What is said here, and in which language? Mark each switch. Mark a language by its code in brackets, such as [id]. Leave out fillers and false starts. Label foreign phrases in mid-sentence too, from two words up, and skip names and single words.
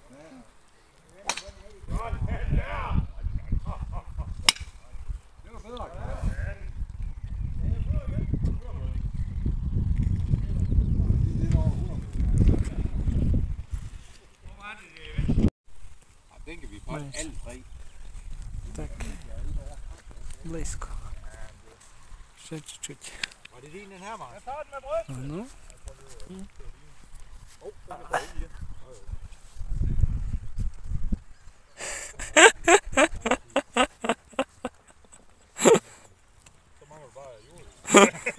[da] Det var bedre. Den kan vi få alle tre. [uk] Так. Близько. Ще чуть-чуть. [da] Var det din, den her, Mark? Jeg tager den med bryst. Ну. Så mangler du bare jord.